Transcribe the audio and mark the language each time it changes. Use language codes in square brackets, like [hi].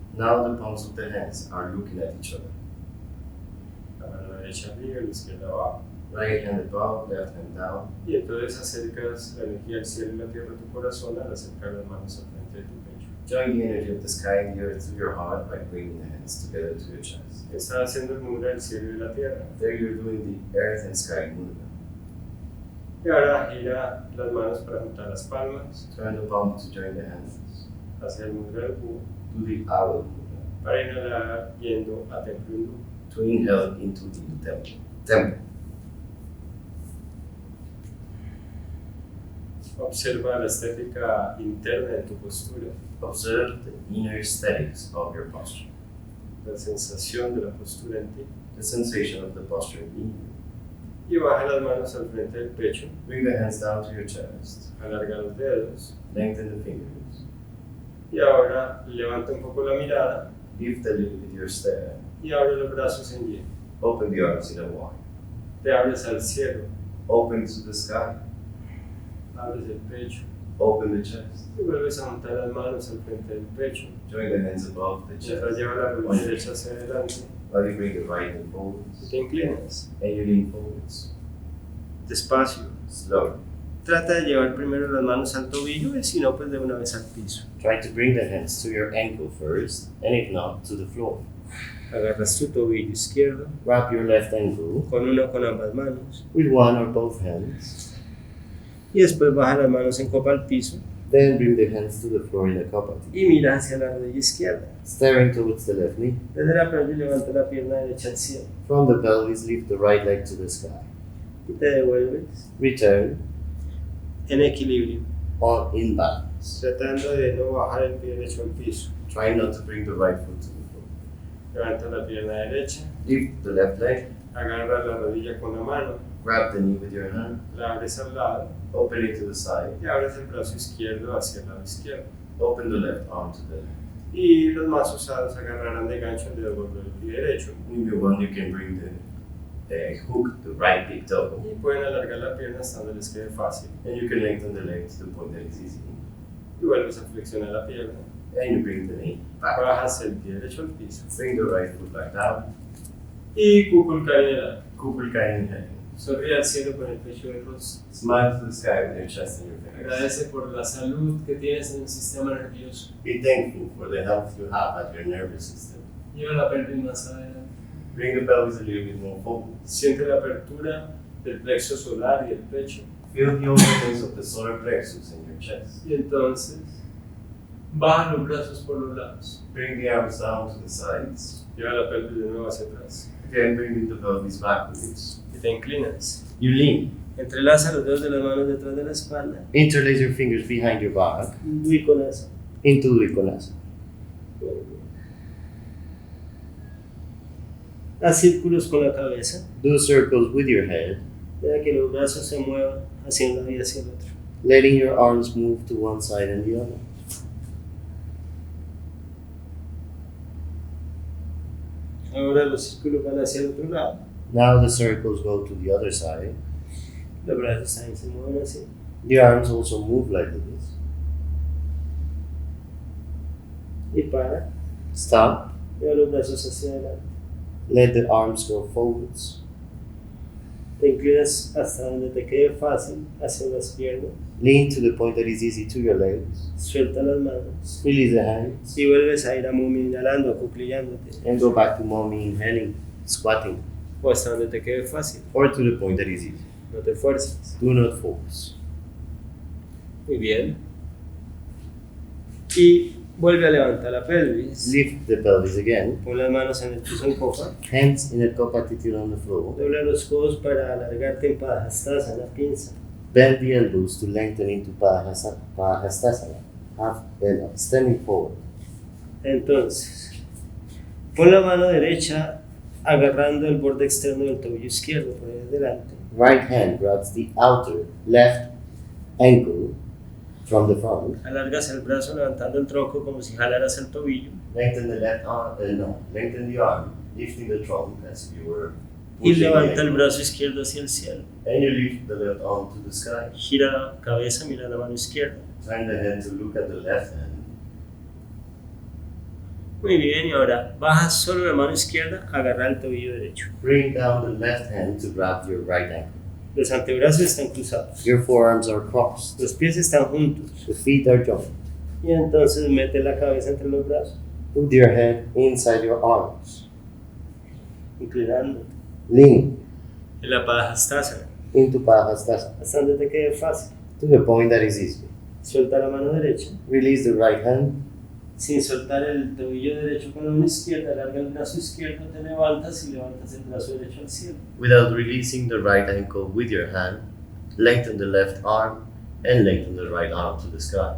[en] Now the palms of the hands are looking at each other. [es] La mano derecha arriba y la izquierda abajo. [en] Right hand above, left hand down. [es] Y entonces acercas la energía del cielo y la tierra a tu corazón al acercar las manos al frente de tu pecho. [en] Join the energy of the sky and the earth to your heart by bringing the hands together to your chest. [es] Estás haciendo el mudra del cielo y de la tierra. [en] There you're doing the earth and sky movement. [es] Y ahora gira las manos para juntar las palmas [en] Turn the palm to join the hands. [es] hacia el mudra del búho [en] Do the owl movement. [es] para inhalar yendo a templo hindú. [en] To inhale into the temple. Temple. [es] Observa la estética interna de tu postura, [en] Observe the inner aesthetics of your posture. [es] la sensación de la postura en ti. [en] The sensation of the posture in you. [es] Y baja las manos al frente del pecho, [en] Bring the hands down to your chest. [es] alarga los dedos [en] Lengthen the fingers. [es] y ahora levanta un poco la mirada [en] Lift a little bit your stare. [es] y abre los brazos en Y. [en] Open the arms in a Y. [es] Te abres al cielo, [en] Open to the sky. [es] abres el pecho [en] Open the chest. [es] y vuelves a juntar las manos al frente del pecho. [en] Join the hands above the [es] Mientras [en] chest. [es] lleva la rodilla derecha hacia adelante [en] While you bring the right hand [es] y [en] forwards. [es] te inclinas [en] And you lean forwards. [es] despacio. [en] Slow. [es] Trata de llevar primero las manos al tobillo y si no, pues de una vez al piso. [en] Try to bring the hands to your ankle first, and if not, to the floor. [es] Agarras tu tobillo izquierdo [en] Grab your left ankle [es] con una o con ambas manos [en] with one or both hands. [es] y después baja las manos en copa al piso [en] Then bring the hands to the floor in a cup. [es] y mira hacia la rodilla izquierda. [en] Staring towards the left knee. [es] Desde la pelvis levanta la pierna derecha al cielo [en] From the pelvis, lift the right leg to the sky. [es] y te devuelves [en] Return [es] en equilibrio, [en] on in balance. [es] tratando de no bajar el pie derecho al piso. [en] Try not to bring the right foot to the floor. [es] Levanta la pierna derecha, [en] Lift the left leg. [es] agarra la rodilla con la mano, [en] Grab the knee with your hand. [es] la abres al lado [en] Open it to the side. [es] y abres el brazo izquierdo hacia el lado izquierdo. [en] Open the left arm to the left. [es] Y los más usados agarrarán de gancho el dedo gordo del pie derecho [en] If you want, you can bring the hook, the right big toe. [es] y pueden alargar la pierna hasta donde les quede fácil. [en] And you can lengthen the leg to the point that is easy. [es] Y vuelves a flexionar la pierna, [en] And you bring the knee back. [es] bajas el pie derecho al piso [en] Bring the right foot back down. [es] y kukulkan. [en] Kukulkan inhale. [es] Sonríe al cielo con el pecho del rostro. [en] Smile to the sky with your chest and your fingers. [es] Agradece por la salud que tienes en el sistema nervioso. [en] Be thankful for the health you have at your nervous system. [es] Lleva la pelvis más adelante. [en] Bring the pelvis a little bit more forward. [es] Siente la apertura del plexo solar y el pecho. [en] Feel the openings of the solar plexus in your chest. [es] Y entonces, baja los brazos por los lados. [en] Bring the arms down to the sides. [es] Lleva la pelvis de nuevo hacia atrás. [en] Again, bringing the pelvis backwards. [es] Y te inclinas. [en] You lean. [es] Entrelaza los dedos de las manos detrás de la espalda. [en] Interlace your fingers behind your back [es] Dwikonasana. [en] into dwikonasana. [es] Haz círculos con la cabeza. [en] Do circles with your head, [es] Deja que los brazos se muevan hacia un lado y hacia el otro. [en] letting your arms move to one side and the other. [es] Ahora los círculos van hacia el otro lado. [en] Now the circles go to the other side. [es] Los brazos también se mueven así. [en] The arms also move like this. [es] Y para. [en] Stop. [es] Lleva los brazos hacia adelante. [en] Let the arms go forwards. [es] Te inclinas hasta donde te quede fácil, hacia las piernas. [en] Lean to the point that is easy to your legs. [es] Suelta las manos. [en] Release the hands. [es] Y vuelves a ir a momia inhalando, acuclillándote. [en] And go back to mommy inhaling, squatting. [es] O hasta donde te quede fácil. [en] Or to the point that is easy. [es] No te fuerces. [en] Do not force. [es] Muy bien. Y vuelve a levantar la pelvis. [en] Lift the pelvis again. [es] Pon las manos en el piso en copa. [en] Hands in a cup attitude on the floor. [es] Dobla los codos para alargarte en padahastasana, pinza. [en] Bend the elbows to lengthen into padahastasana. Standing forward. [es] Entonces, pon la mano derecha agarrando el borde externo del tobillo izquierdo por ahí adelante. [en] Right hand grabs the outer left ankle from the front. [es] Alargas el brazo levantando el tronco como si jalaras el tobillo. [en] Lengthen the left arm, lengthen the arm, lifting the trunk as if you were [es] Y [en] pushing [es] levanta [en] the [es] el [en] ankle. [es] brazo izquierdo hacia el cielo. [en] And you lift the left arm to the sky. [es] Gira la cabeza, mira la mano izquierda. [en] Turn the head to look at the left hand. [es] Muy bien, y ahora bajas solo la mano izquierda, agarra el tobillo derecho. [en] Bring down the left hand to grab your right ankle. [es] Los antebrazos están cruzados. [en] Your forearms are crossed. [es] Los pies están juntos. [en] The feet are joined. [es] Y entonces mete la cabeza entre los brazos, [en] Put your head inside your arms. [es] inclinando. [en] Lean [es] En la padahastasana, [en] into padahastasana [es] hasta donde te quede fácil. [en] to the point that is easy. [es] Suelta la mano derecha. [en] Release the right hand. [es] Sin soltar el tobillo derecho con la mano izquierda, alarga el brazo izquierdo, te levantas y levantas el brazo derecho al cielo. [en] Without releasing the right ankle with your hand, lengthen the left arm and lengthen the right arm to the sky.